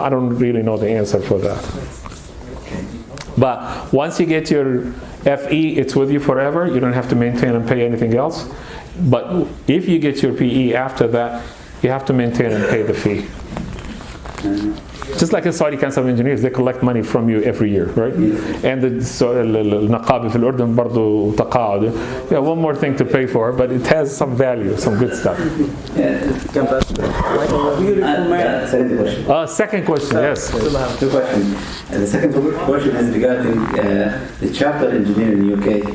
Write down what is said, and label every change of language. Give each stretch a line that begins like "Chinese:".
English: I don't really know the answer for that. But once you get your FE, it's with you forever. You don't have to maintain and pay anything else. But if you get your PE after that, you have to maintain and pay the fee. Just like the Saudi Council of Engineers, they collect money from you every year, right? And the
Arabic: النقابة في الأردن برضو تقاعد.
English: Yeah, one more thing to pay for, but it has some value, some good stuff. Second question, yes. 2 questions. The second question is regarding the charter engineer in the UK.